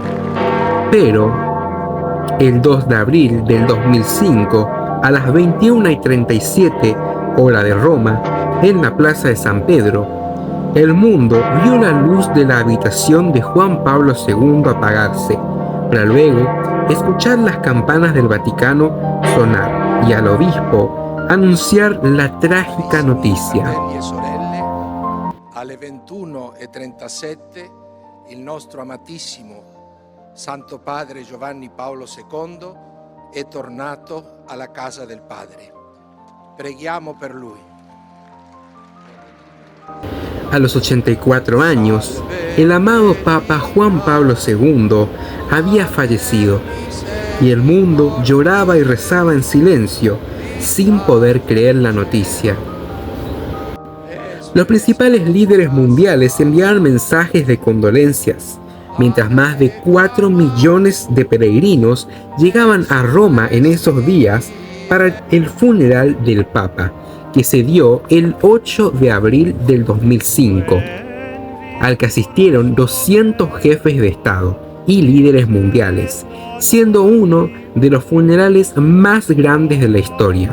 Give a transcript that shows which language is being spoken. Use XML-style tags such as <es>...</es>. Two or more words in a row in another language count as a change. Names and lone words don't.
<es>Pero el 2 de abril del 2005, a las 21:37 hora de Roma, en la plaza de San Pedro, el mundo vio la luz de la habitación de Juan Pablo II apagarse, para luego escuchar las campanas del Vaticano sonar y al obispo anunciar la trágica noticia.</es> <it>Fratelli e sorelle, alle 21:37 il nostro amatissimo Santo Padre Giovanni Paolo II è tornato alla casa del Padre. Preghiamo per lui.</it> <es>A los 84 años, el amado Papa Juan Pablo II había fallecido y el mundo lloraba y rezaba en silencio, sin poder creer la noticia. Los principales líderes mundiales enviaron mensajes de condolencias, mientras más de 4 millones de peregrinos llegaban a Roma en esos días para el funeral del Papa, que se dio el 8 de abril del 2005, al que asistieron 200 jefes de Estado y líderes mundiales, siendo uno de los funerales más grandes de la historia.</es>